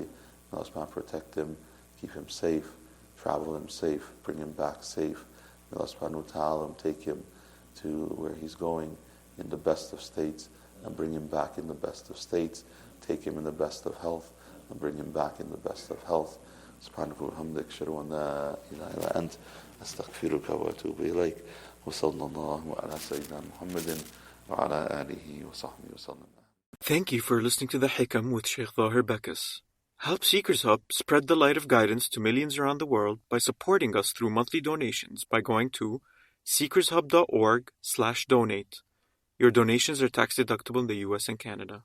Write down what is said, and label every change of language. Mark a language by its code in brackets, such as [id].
[en] May Allah subhanahu wa ta'ala protect him, keep him safe, travel him safe, bring him back safe. May Allah subhanahu wa ta'ala take him to where he's going in the best of states and bring him back in the best of states. Take him in the best of health and bring him back in the best of health. [ar] سبحانك وبحمدك أشهد أن لا إله إلا أنت أستغفرك وأتوب إليك وصلى الله على سيدنا محمد وعلى آله وصحبه وسلم. [en] Thank you for listening to The Hikam with Shaykh Zahir Bacchus. Help Seekers Hub spread the light of guidance to millions around the world by supporting us through monthly donations by going to seekershub.org/donate. Your donations are tax deductible in the US and Canada.